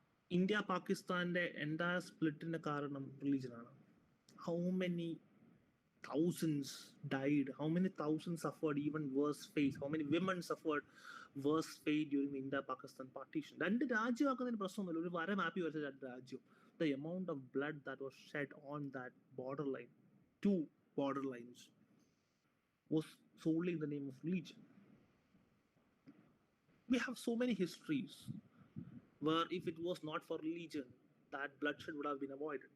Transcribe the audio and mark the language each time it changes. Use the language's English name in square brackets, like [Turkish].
[English] India-Pakistante entire split in the [Malayalam] കാരണം [English] religion [Malayalam] ആണ്. [English] How many thousands died? How many thousands suffered even worse fate? How many women suffered worse fate during the India-Pakistan partition? [Malayalam] രണ്ട് രാജ്യമാക്കുന്നതിന് പ്രശ്നമൊന്നുമില്ല, ഒരു വര മാപ്പി വരച്ച രണ്ട് രാജ്യം. [English] The amount of blood that was shed on that borderline, 2 borderlines, was solely in the name of religion. We have so many histories where if it was not for religion, that bloodshed would have been avoided.